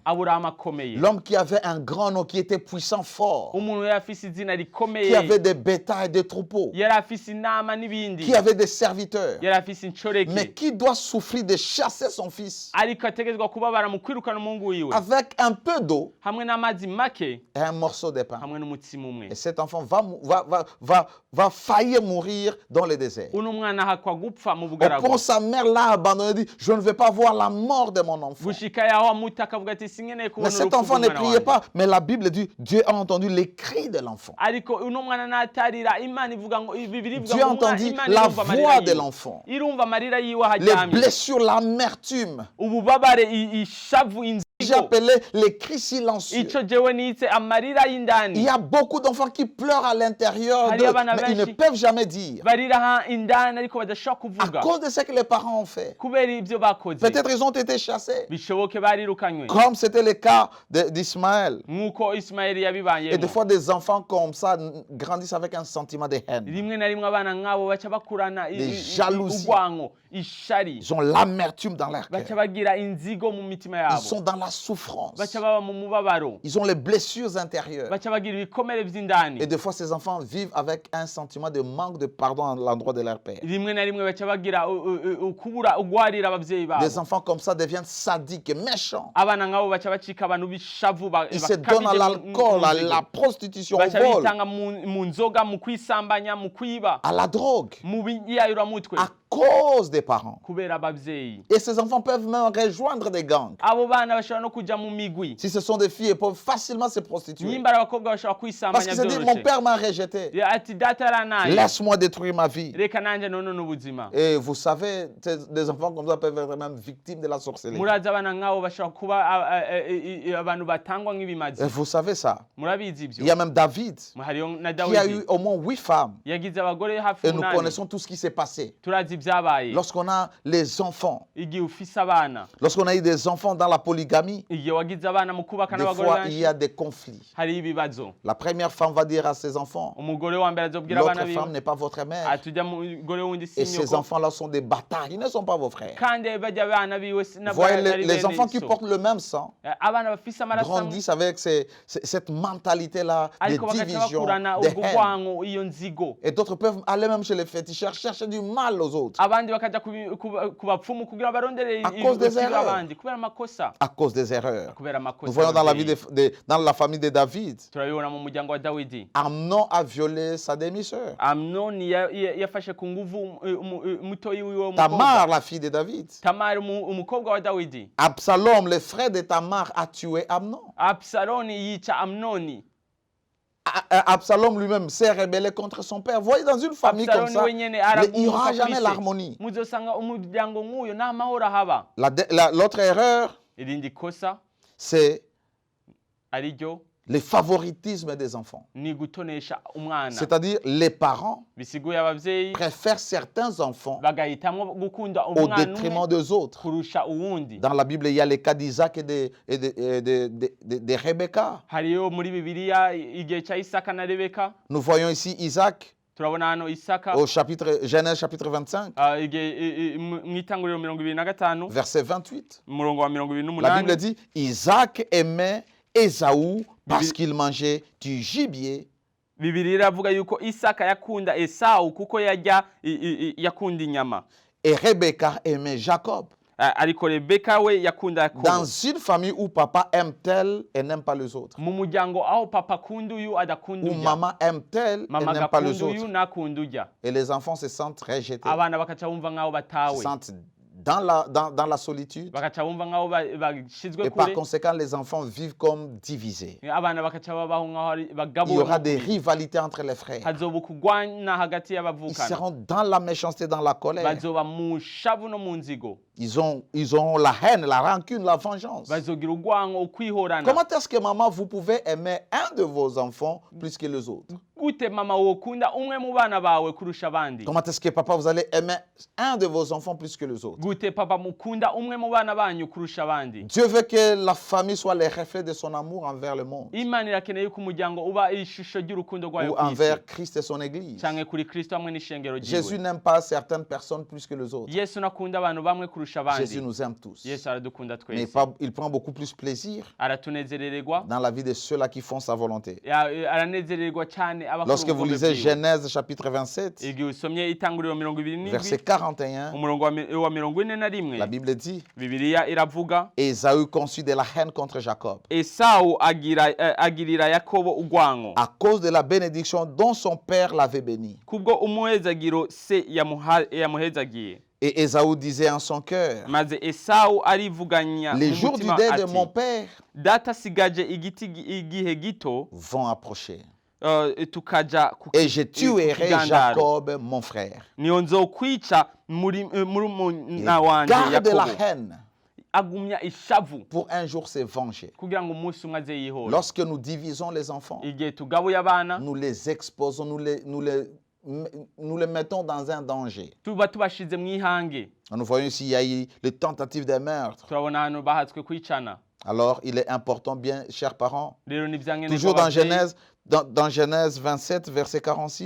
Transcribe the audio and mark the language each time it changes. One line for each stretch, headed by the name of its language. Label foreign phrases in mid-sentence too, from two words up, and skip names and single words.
Rundi: Aburahamu akomeye,
French: l'homme qui avait un grand nom, qui était puissant, fort,
Rundi: umuntu yari afise izina
French: qui
Rundi: rikomeye,
French: avait des bétails, des troupeaux,
Rundi: yari afise inama n'ibindi,
French: qui avait des serviteurs,
Rundi: yari afise inshoreke,
French: mais qui doit souffrir de chasser son fils
Rundi: ariko ategerezwa kubabara mu kwirukana umuhungu wiwe
French: avec un peu d'eau
Rundi: hamwe n'amazi make
French: et un morceau de pain.
Rundi: hamwe n'umutsima umwe.
French: Et cet enfant va faillir mourir dans le désert.
Rundi: Uno mwana ahakwa gupfa mu
French: Au
Rundi: bugaragwa,
French: point, sa mère l'a abandonné, dit, je ne vais pas voir la mort de mon enfant.
Rundi: gushika yaho amuta akavuga ati sinkeneye
French: Mais
Rundi: kubona
French: cet
Rundi: urupfu
French: enfant ne
Rundi: rw'umwana
French: priait
Rundi: wanje.
French: pas. Mais la Bible dit, Dieu a entendu les cris de l'enfant.
Rundi: Ariko uno mwana natarira, Imana ivuga ngo Bibiri ivuga
French: Dieu a
Rundi: ngo
French: entendu
Rundi: Imana
French: la
Rundi: irumva amarira
French: voix de
Rundi: yiwe.
French: l'enfant.
Rundi: Irumva amarira yiwe aho aryamye
French: blessures, l'amertume.
Rundi: ububabare ishavu
French: J'ai appelé les cris silencieux.
Rundi: ico jewe nitse amarira
French: Il
Rundi: y'indani
French: y a beaucoup d'enfants qui pleurent à l'intérieur
Rundi: Hari
French: d'eux,
Rundi: abana
French: mais ils ne
Rundi: benshi
French: peuvent jamais dire.
Rundi: barira indani ariko badashobora
French: À
Rundi: kuvuga
French: cause de ce que les parents ont fait.
Rundi: kubera ivyo bakoze
French: Peut-être ils ont été chassés.
Rundi: bishoboke barirukanywe
French: Comme c'était le cas d'Ismaël.
Rundi: nk'uko Ismaeli
French: Et
Rundi: yabibayemo
French: des fois, des enfants comme ça grandissent avec un sentiment de haine.
Rundi: rimwe na rimwe abana nk'abo baca bakurana
French: jalousies.
Rundi: urwango ishari
French: Ils ont l'amertume dans leur
Rundi: baca
French: cœur.
Rundi: bagira inzigo mu mitima
French: Ils
Rundi: yabo
French: sont dans la souffrance.
Rundi: baca baba mu mubabaro
French: Ils ont les blessures intérieures.
Rundi: baca bagira ibikomere vy'indani
French: Et des fois, ces enfants vivent avec un sentiment de manque de pardon à l'endroit de leur père.
Rundi: rimwe na rimwe baca bagira ukubura ugwarira abavyeyi babo
French: Des enfants comme ça deviennent sadiques et méchants.
Rundi: abana nk'abo baca bacika abantu b'ishavu
French: Ils se donnent à l'alcool, à la prostitution, au
Rundi: baca
French: vol,
Rundi: bitanga mu nzoga mu kwisambanya mu kwiba
French: à la drogue,
Rundi: mu biyayuramutwe
French: à cause des parents.
Rundi: kubera abavyeyi
French: Et ces enfants peuvent même rejoindre des gangs.
Rundi: abo bana bashobora no kuja mu migwi
French: Si ce sont des filles, elles peuvent facilement se prostituer.
Rundi: nyimba ari abakobwa bashobora
French: Parce
Rundi: kwisambanya
French: qu'ils se disent, mon
Rundi: vyoroshe
French: père m'a rejeté.
Rundi: ati data yaranaye
French: Laisse-moi détruire ma vie.
Rundi: reka nanje nonone ubuzima
French: Et vous savez, des enfants comme ça peuvent être même victimes de la sorcellerie.
Rundi: murazi abana nk'abo bashobora kuba abantu batangwa nk'ibimazi
French: Et vous savez ça.
Rundi: murabizi
French: Il y
Rundi: ivyo
French: a même David
Rundi: hariyo na
French: qui a eu
Rundi: dawidi
French: au moins 8 femmes.
Rundi: yagize abagore hafi
French: Et nous
Rundi: umunani
French: connaissons tout ce qui s'est passé.
Rundi: turazi ibyabaye
French: Lorsqu'on a les enfants,
Rundi: igihe ufise abana
French: lorsqu'on a eu des enfants dans la polygamie,
Rundi: igihe wagize abana mu kubaka
French: des
Rundi: n'abagore
French: fois il
Rundi: benshi
French: y a des conflits.
Rundi: hari ibibazo
French: La première femme va dire à ses enfants,
Rundi: umugore wa mbere azobwira abana
French: l'autre femme
Rundi: biwe
French: n'est pas votre mère.
Rundi: ati ujya mugore wundi
French: Et si ces
Rundi: nyoko
French: enfants-là sont des bâtards, ils ne sont pas vos frères.
Rundi: kandi bajya abana biwe
French: Vous voyez, les enfants qui portent le même sang
Rundi: abana bafise amaraso amwe
French: grandissent avec cette mentalité-là de
Rundi: ariko bagaca
French: division,
Rundi: bakurana
French: de
Rundi: ubwo
French: haine.
Rundi: rwango iyo nzigo
French: Et d'autres peuvent aller même chez les féticheurs chercher du mal aux autres
Rundi: abandi bakaja ku bapfumu kugira barondere
French: À cause des
Rundi: ibiciro
French: erreurs.
Rundi: abandi kubera amakosa
French: à cause des erreurs.
Rundi: kubera
French: Nous
Rundi: amakosa
French: voyons dans la vie
Rundi: y'abavyeyi.
French: dans la famille de David,
Rundi: turabibona mu muryango wa dawidi
French: Amnon a violé sa demi-sœur.
Rundi: amnoni yafashe ku nguvu mutoyi wiwe w'umukobwa
French: Tamar, la fille de David.
Rundi: tamari umukobwa wa dawidi
French: Absalom, le frère de Tamar, a tué Amnon.
Rundi: absaloni yica amnoni
French: Absalom lui-même s'est rebellé contre son père. Vous voyez, dans une famille comme
Rundi: absaloni
French: ça,
Rundi: wenyene
French: il n'y aura
Rundi: araguka
French: jamais
Rundi: kuri se.
French: l'harmonie.
Rundi: muzosanga umuryango nk'uyo nta mahoro ahaba
French: L'autre erreur,
Rundi: irindi kosa
French: c'est
Rundi: ari ryo
French: le favoritisme des enfants.
Rundi: ni gutonesha umwana
French: C'est-à-dire, les parents
Rundi: bisiguye abavyeyi
French: préfèrent certains enfants
Rundi: bagahitamwo gukunda
French: au
Rundi: umwana
French: détriment
Rundi: umwe
French: des autres.
Rundi: kurusha uwundi
French: Dans la Bible, il y a les cas d'Isaac et de Rebecca.
Rundi: hariyo muri bibiliya igihe cya isaka na rebeka
French: Nous voyons ici Isaac
Rundi: turabona hano isaka
French: au Genèse chapitre 25,
Rundi: mu itanguriro 25
French: verset 28.
Rundi: umurongo wa
French: La Bible
Rundi: 28
French: dit, Isaac aimait Ésaü parce qu'il mangeait du gibier
Rundi: bibiliya iravuga yuko isaka yakunda esawu kuko yakunda inyama
French: et Rebecca aimait Jacob.
Rundi: ariko rebeka we yakunda yakobo
French: Dans une famille où papa aime tel et n'aime pas les autres,
Rundi: mu muryango aho papa akunda uyu adakunda
French: où
Rundi: ujya
French: maman aime tel et
Rundi: mama
French: n'aime pas les
Rundi: agakunda uyu
French: autres,
Rundi: nakunda ujya
French: et les enfants se sentent rejetés,
Rundi: abana bakaca bumva nk'aho
French: se
Rundi: batawe
French: sentent dans la solitude,
Rundi: bakaca bumva nk'aho bashizwe
French: et par
Rundi: kure
French: conséquent, les enfants vivent comme divisés.
Rundi: abana bakaca babaho nk'aho
French: Il y
Rundi: bagabuwe
French: aura des rivalités entre les frères.
Rundi: hazoba ukugwana hagati
French: Ils
Rundi: y'abavukana
French: seront dans la méchanceté, dans la colère.
Rundi: bazoba mu shavu no mu nzigo
French: Ils ont la haine, la rancune, la vengeance.
Rundi: bazogira urwango ukwihorana
French: Comment est-ce que maman, vous pouvez aimer un de vos enfants plus que les autres?
Rundi: gute mama wokunda umwe mu bana bawe kurusha abandi
French: Comment est-ce que papa, vous allez aimer un de vos enfants plus que les autres?
Rundi: gute papa mukunda umwe mu bana banyu kurusha abandi
French: Dieu veut que la famille soit le reflet de son amour envers le monde
Rundi: imana irakeneye yuko umuryango uba ishusho ry'urukundo rwayo
French: ou
Rundi: ku isi
French: envers Christ et son Église.
Rundi: canke kuri kristo hamwe n'ishengero
French: Jésus
Rundi: ryiwe
French: n'aime pas certaines personnes plus que les autres.
Rundi: yesu nakunda abantu bamwe kurusha
French: Jésus
Rundi: abandi
French: nous aime tous.
Rundi: yesu aradukunda
French: Mais
Rundi: twese
French: il prend beaucoup plus plaisir
Rundi: aratunezerererwa
French: dans la vie de ceux-là qui font sa volonté.
Rundi: aranezererwa cyane abakora
French: Lorsque vous
Rundi: ubugombe
French: lisez
Rundi: bwiwe.
French: Genèse chapitre 27,
Rundi: igihe usomye itanguriro 27
French: verset 41,
Rundi: umurongo wa 41
French: la Bible dit,
Rundi: bibiliya iravuga
French: Ésaü conçut de la haine contre Jacob
Rundi: esawu agirira yakobo urwango
French: à cause de la bénédiction dont son père l'avait béni.
Rundi: kubwo umuhezagiro se yamuhezagiye
French: Et Ésaü disait en son cœur,
Rundi: maze esawu arivuganya
French: les
Rundi: mu
French: jours du
Rundi: mutima
French: deuil de
Rundi: ati,
French: mon père
Rundi: data asigaje igihe gito
French: vont approcher.
Rundi: tukaja
French: Et je tuerai Jacob, mon frère.
Rundi: niyo nzokwica murumuna wanje
French: Garde la
Rundi: Yakobo.
French: haine
Rundi: Agumya ishavu
French: pour un jour se venger.
Rundi: kugira ngo umunsi umwe aze yihora.
French: Lorsque nous divisons les enfants,
Rundi: Igihe tugabuye abana
French: nous les exposons, nous les mettons dans un danger.
Rundi: tuba tubashize mu ihange.
French: Nous voyons ici, il y a eu les tentatives de meurtre.
Rundi: Turabona hano bahatswe kwicana.
French: Alors, il est important, bien, chers parents,
Rundi: Rero ni vyankenerwa
French: toujours dans
Rundi: abavyeyi.
French: Genèse, dans Genèse 27, verset 46,